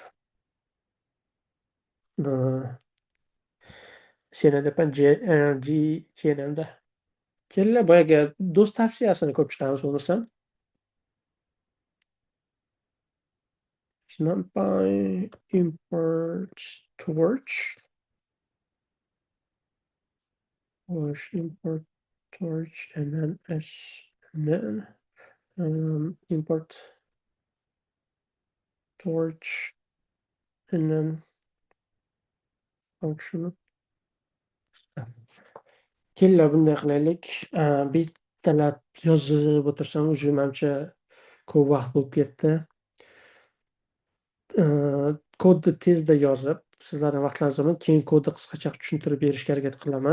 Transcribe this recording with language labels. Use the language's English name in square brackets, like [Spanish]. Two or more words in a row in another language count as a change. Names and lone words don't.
[Uzbek] CNN deb GNNda. Kelinglar boyagi do'st tavsiyasini ko'rib chiqamiz bo'lmasam. [English] Numpy import torch. Or import torch and then import torch and then function. [Uzbek] Kelinglar bunday qilaylik. Bittalab yozib o'tirsam, уже menimcha ko'p vaqt bo'lib ketdi. Kodni tezda yozib, sizlarning vaqtlaringizni olmay, keyin kodni qisqacha tushuntirib berishga harakat qilaman.